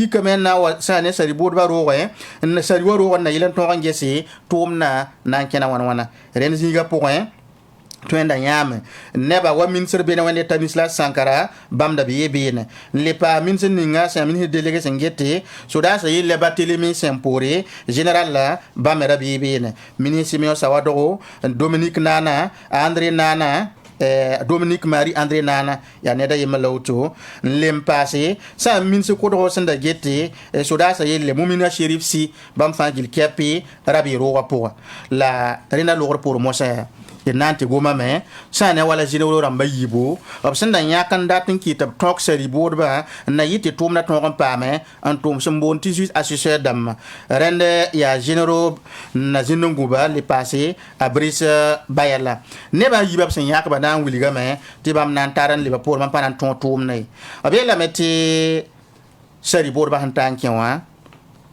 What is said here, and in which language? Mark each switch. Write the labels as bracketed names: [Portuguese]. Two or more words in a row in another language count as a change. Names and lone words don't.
[Mossi] yikame n na n wa sã ne sari boodbã roogẽ sari wa roogã n na yɩl n tõog n gese tʋʋmdã na n kẽna wãn-wãna rẽnd zĩiga pʋgẽ tõe n da yãame nebã wa minsr beene wẽnd Stanislas Sankara bãmb da be ye beene n le paa minsr ninga sẽn minsr delege sẽn gete sodaasã yella Barthélemy sẽn poore général la bãmb me ra be ye beene ministre Simeon Sawadogo Dominique Nana André Nana Dominique Marie André Nana yaa neda yembã la woto n lem paase sã n minsr kʋdgo sẽn da gete sodaasã yelle Mumina Cherif Sy bãmb fãa gil kɛpɩ ra be roogã pʋga la rẽnda logr poor mosã yaa d na n tɩ gomame sã ne wala zĩnegro rãmbã yiibo b sẽn da yãk n dat n kɩt b tõk sari boodbã n na yɩ tɩ tʋʋmdã tõog n paame n tʋʋm sẽn boond tɩ juice assesseur dãmbã rẽnd yaa zĩnegro na zĩnd n gũba le paase a Brice Bayala nebã yiibã b sẽn yãkba na n wilgame tɩ bãmb na n tar n lebã poor bãmb pa na n tõog tʋʋmdã ye b yeelame tɩ sari boodbã sẽn taa n kẽ wã